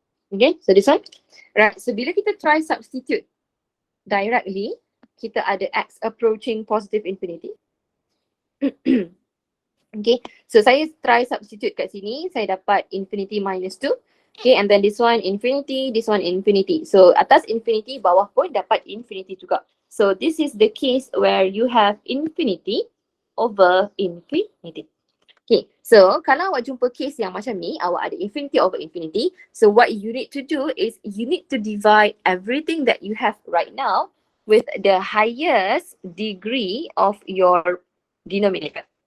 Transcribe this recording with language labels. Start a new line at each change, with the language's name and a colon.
English: Okay, so this one. Right, so
Malay: bila kita
English: try substitute directly,
Malay: kita ada
English: X approaching positive infinity.
Malay: Okay, so saya try substitute kat sini, saya dapat infinity minus 2.
English: Okay, and then this one infinity, this one infinity.
Malay: So atas infinity, bawah pun dapat infinity juga.
English: So this is the case where you have infinity over infinity.
Malay: Okay, so kalau awak jumpa case yang macam ni, awak ada infinity over infinity.
English: So what you need to do is you need to divide everything that you have right now with the highest degree of your denominator.